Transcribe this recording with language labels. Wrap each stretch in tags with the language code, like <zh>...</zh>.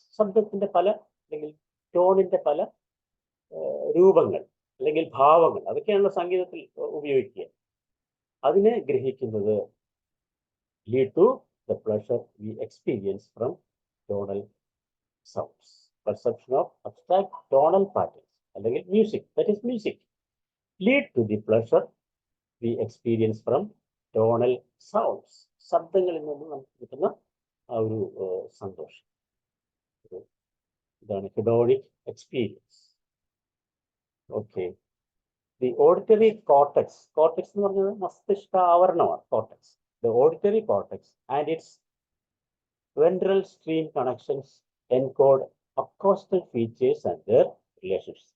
<ml>ശബ്ദത്തിന്റെ പല അല്ലെങ്കിൽ ടോണിന്റെ പല രൂപങ്ങൾ അല്ലെങ്കിൽ ഭാവങ്ങൾ, അതൊക്കെയാണല്ലോ സംഗീതത്തിൽ ഉപയോഗിക്കുക. അതിനെ ഗ്രഹിക്കുന്നത്</ml> <en>Lead to the pleasure we experience from tonal sounds. perception of abstract tonal patterns,</en> <ml>അല്ലെങ്കിൽ</ml> <en>music, that is music, lead to the pleasure we experience from tonal sounds.</en> <ml>ശബ്ദങ്ങളിൽ നിന്ന് നമുക്ക് കിട്ടുന്ന ആ ഒരു സന്തോഷം, ഇതാണ് hedonic experience. Okay,</ml> <en>the auditory cortex,</en> <ml>cortex എന്ന് പറഞ്ഞത് മസ്തിഷ്ക ആവരണമാണ് cortex.</ml> <en>The auditory cortex and its ventral stream connections encode acoustic features and their relationships.</en>